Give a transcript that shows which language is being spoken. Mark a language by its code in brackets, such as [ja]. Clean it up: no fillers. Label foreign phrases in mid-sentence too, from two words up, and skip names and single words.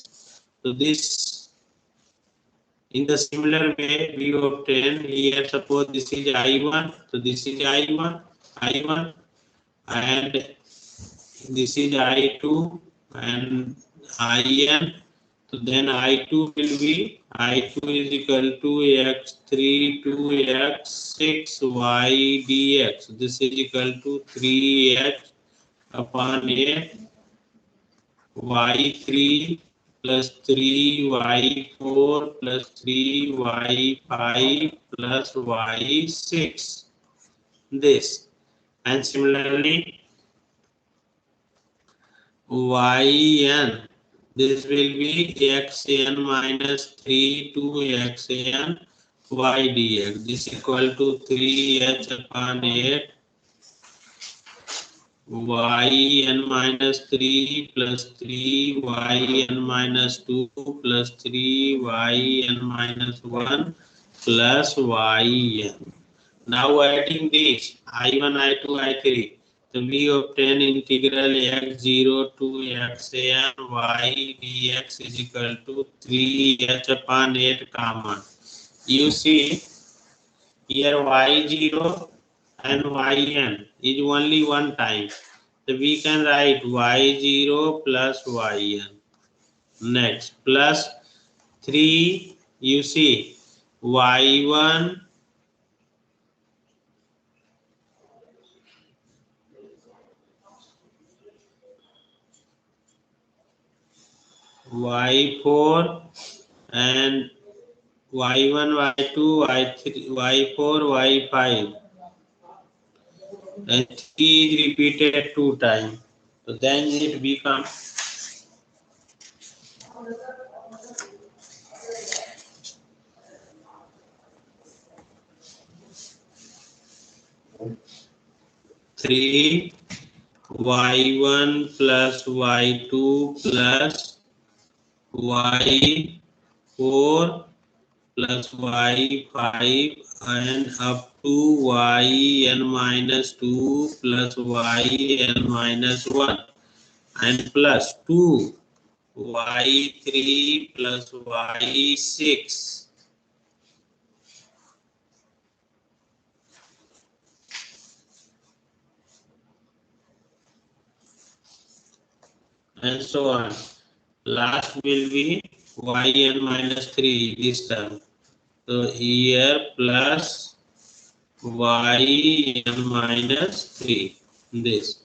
[en] So this, in the similar way, we obtain here, suppose this is I1, so this is I1, and this is I2 and IN. So then I2 will be, I2 is equal to x3 to x6 y dx. This is equal to 3x upon 8 y3 plus 3y4 plus 3y5 plus y6. This. And similarly, yn, this will be xn minus 3 to xn y dx. This is equal to 3h upon 8 yn minus 3 plus 3 yn minus 2 plus 3 yn minus 1 plus yn. Now adding this I1, I2, I3, so we obtain integral x0 to xn y dx is equal to 3h upon 8 common. You see here y0 and yn is only one time. So we can write y0 plus yn. Next, plus 3, you see y1 y4 and y1, y2, y3, y4, y5. And 3 is repeated 2 times. So then it becomes 3 y1 plus y2 plus y4 plus y5 and up to yn minus 2 plus yn minus 1 and plus 2 y3 plus y6. And so on. Last will be yn minus 3 this term. So here plus yn minus 3 this.